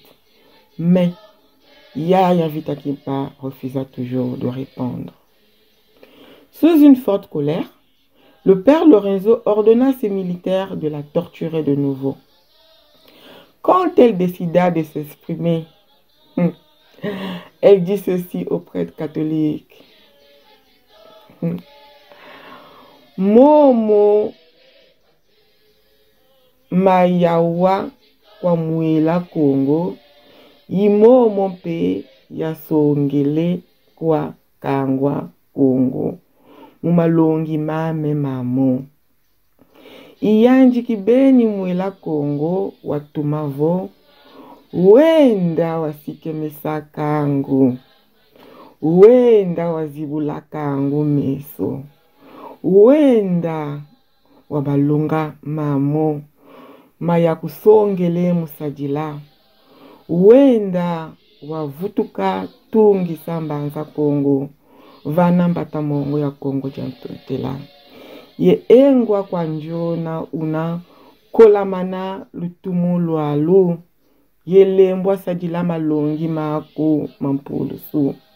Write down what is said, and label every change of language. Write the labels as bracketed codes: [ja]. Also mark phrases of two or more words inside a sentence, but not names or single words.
[fr] Mais Yaya Vitakimpa refusa toujours de répondre. Sous une forte colère, le père Lorenzo ordonna à ses militaires de la torturer de nouveau. Quand elle décida de s'exprimer, elle dit ceci aux prêtres catholiques: [kg] Momo mayawa kwa mwela Congo, imomo pe yasongele kwa kangwa Congo, mumalongi mame mamo. Iyanji kibeni mwela Congo watumavo, wenda wasikemesa kangu, wenda wazibula kangu meso, wenda wabalunga mamo, maya kusongele musajila, wenda wavutuka tungi sambanza Congo, vana mbata mongo ya Congo jantutela. Ye engwa kwa njona una kolamana lutumu lwalu, ye lembwa sajila malongi mako mampulusu.